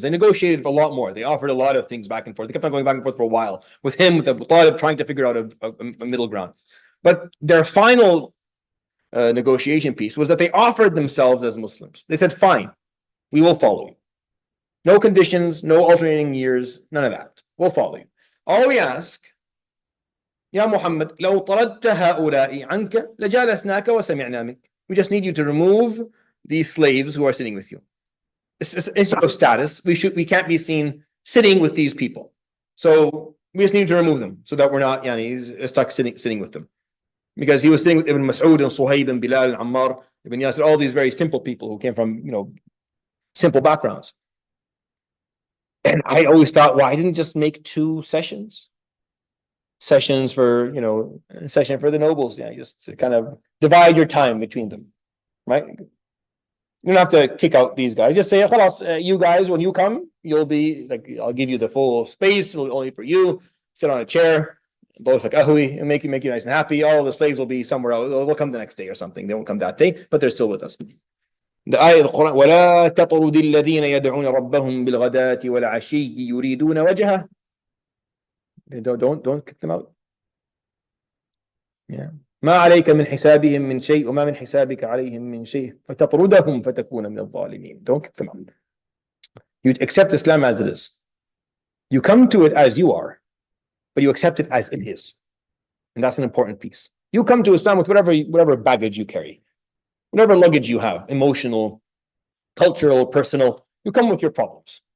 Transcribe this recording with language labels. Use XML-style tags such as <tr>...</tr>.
<en>They negotiated a lot more. They offered a lot of things back and forth. They kept on going back and forth for a while with him, with a lot of trying to figure out a middle ground. But their final negotiation piece was that they offered themselves as Muslims. They said, fine, we will follow you. No conditions, no alternating years, none of that. We'll follow you. All we ask,</en> <ar>Ya Muhammad, لو طردت هؤلاء عنك لجالسناك وسمعنا منك.</ar> <en>We just need you to remove these slaves who are sitting with you. It's no status. We can't be seen sitting with these people. So we just need to remove them so that we're not stuck sitting with them. Because he was sitting with Ibn Mas'ud and Suhaib and Bilal and Ammar, Ibn Yasir, all these very simple people who came from simple backgrounds. And I always thought, why didn't just make 2 sessions? Sessions for, a session for the nobles, just to kind of divide your time between them, right? You don't have to kick out these guys. Just say, you guys, when you come, you'll be like, I'll give you the full space only for you. Sit on a chair, both like ahwi, and make you nice and happy. All the slaves will be somewhere else. They'll come the next day or something. They won't come that day, but they're still with us. The ayah of the Quran,</en> <ar>وَلَا تَطْرُدِ الَّذِينَ يَدْعُونَ رَبَّهُم بِالْغَدَاةِ وَالْعَشِيِّ يُرِيدُونَ وَجْهَهُ.</ar> <en>Don't kick them out. Yeah.</en> <ar>ما عليك من حسابهم من شيء وما من حسابك عليهم من شيء فتطردهم فتكون من الظالمين.</ar> <en>Don't kick them out. You accept Islam as it is. You come to it as you are, but you accept it as it is. And that's an important piece. You come to Islam with whatever baggage you carry, whatever luggage you have, emotional, cultural, personal. You come with your problems.</en>